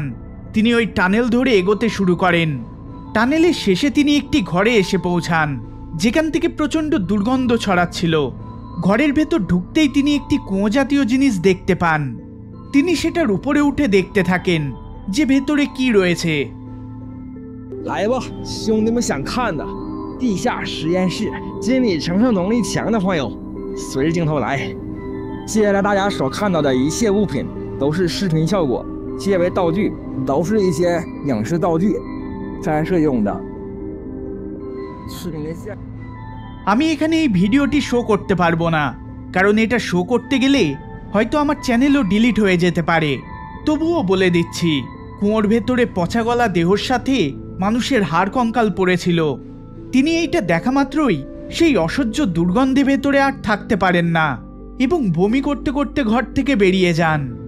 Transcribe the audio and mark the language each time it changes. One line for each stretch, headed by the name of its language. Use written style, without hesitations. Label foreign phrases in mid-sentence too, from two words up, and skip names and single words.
Bangla: তিনি ওই টানেল ধরে এগোতে শুরু করেন। টানেলের শেষে তিনি একটি ঘরে এসে পৌঁছান, যেখান থেকে প্রচণ্ড দুর্গন্ধ ছড়াচ্ছিল। ঘরের ভেতর ঢুকতেই তিনি একটি কুঁয়ো জাতীয় জিনিস দেখতে পান। তিনি সেটার উপরে উঠে দেখতে থাকেন যে ভেতরে কি রয়েছে।
Chinese: 来吧，兄弟们想看的地下实验室，心理承受能力强的朋友，随着镜头来。接下来大家所看到的一切物品都是视频效果，皆为道具，都是一些影视道具，拍摄用的。视频的下。
Bangla: আমি এখানে এই ভিডিওটি শো করতে পারবো না, কারণ এটা শো করতে গেলে হয়তো আমার চ্যানেলও ডিলিট হয়ে যেতে পারে। তবুও বলে দিচ্ছি, কুয়োর ভেতরে পচা গলা দেহর সাথে মানুষের হাড় কঙ্কাল পড়েছিল। তিনি এইটা দেখা মাত্রই সেই অসহ্য দুর্গন্ধে ভেতরে আর থাকতে পারেন না এবং বমি করতে করতে ঘর থেকে বেরিয়ে যান।